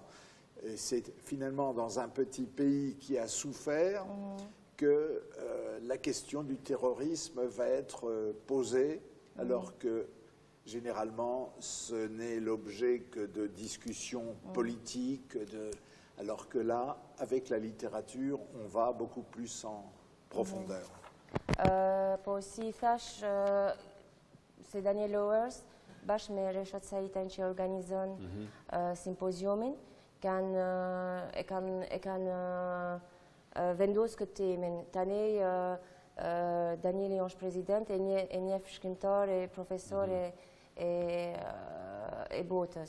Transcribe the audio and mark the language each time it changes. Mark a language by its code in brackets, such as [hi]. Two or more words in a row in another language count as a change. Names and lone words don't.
[fr] Et c'est finalement dans un petit pays qui a souffert que la question du terrorisme va être posée, alors que généralement ce n'est l'objet que de discussions politiques, alors que là, avec la littérature, on va beaucoup plus en profondeur. [sq] Po si thash, se Daniel Owers, bashkë me Reshat Sahitaj që organizon simpoziumin, e kanë vendosur këtë temin. Tani Danieli është president e një shkrimtar e profesor e botës.